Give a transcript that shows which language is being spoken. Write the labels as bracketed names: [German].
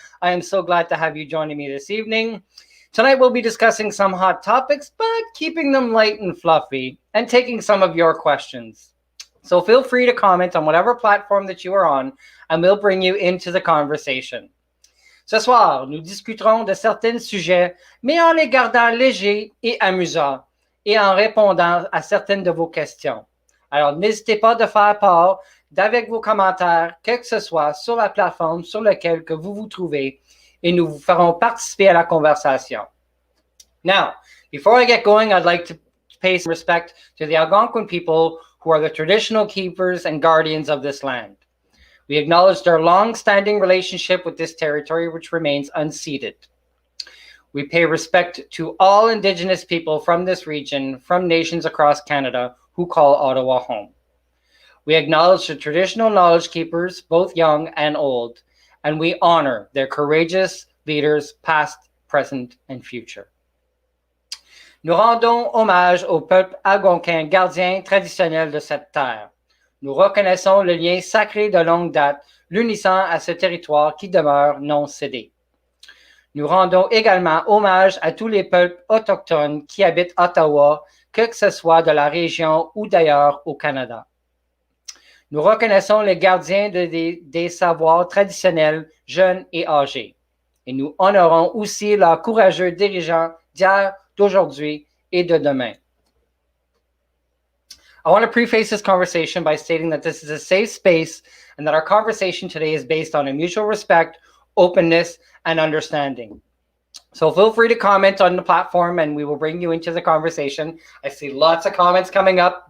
[English] I am so glad to have you joining me this evening. Tonight we'll be discussing some hot topics, but keeping them light and fluffy, and taking some of your questions. So feel free to comment on whatever platform that you are on, and we'll bring you into the conversation. [French] Ce soir, nous discuterons de certains sujets, mais en les gardant légers et amusants, et en répondant à certaines de vos questions. Alors, n'hésitez pas de faire part d'avec vos commentaires, quel que ce soit, sur la plateforme sur laquelle que vous vous trouvez, et nous vous ferons participer à la conversation. [English] Now, before I get going, I'd like to pay some respect to the Algonquin people who are the traditional keepers and guardians of this land. We acknowledge their long-standing relationship with this territory, which remains unceded. We pay respect to all Indigenous people from this region, from nations across Canada, who call Ottawa home. We acknowledge the traditional knowledge keepers, both young and old, and we honor their courageous leaders, past, present, and future. [French] Nous rendons hommage au peuple algonquin gardien traditionnel de cette terre. Nous reconnaissons le lien sacré de longue date, l'unissant à ce territoire qui demeure non cédé. Nous rendons également hommage à tous les peuples autochtones qui habitent Ottawa, que ce soit de la région ou d'ailleurs au Canada. Nous reconnaissons les gardiens des savoirs traditionnels, jeunes et âgés. Et nous honorons aussi leurs courageux dirigeants d'hier, d'aujourd'hui et de demain. [English] I want to preface this conversation by stating that this is a safe space and that our conversation today is based on a mutual respect, openness, and understanding. So feel free to comment on the platform and we will bring you into the conversation. I see lots of comments coming up.